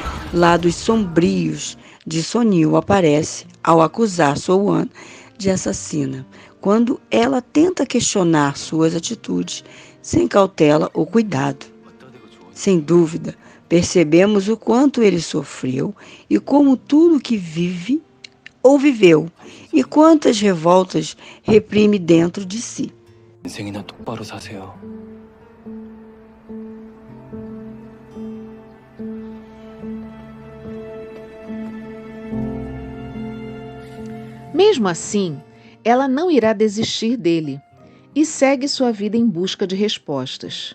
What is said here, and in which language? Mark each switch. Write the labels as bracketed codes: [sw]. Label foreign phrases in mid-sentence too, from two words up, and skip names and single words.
[pt] lados sombrios de Sonil aparece ao acusar So-won de assassina, quando ela tenta questionar suas atitudes sem cautela ou cuidado. Sem dúvida, percebemos o quanto ele sofreu e como tudo que vive ou viveu e quantas revoltas reprime dentro de si. [ko] 인생이나 똑바로 사세요. [pt] Mesmo assim, ela não irá desistir dele e segue sua vida em busca de respostas.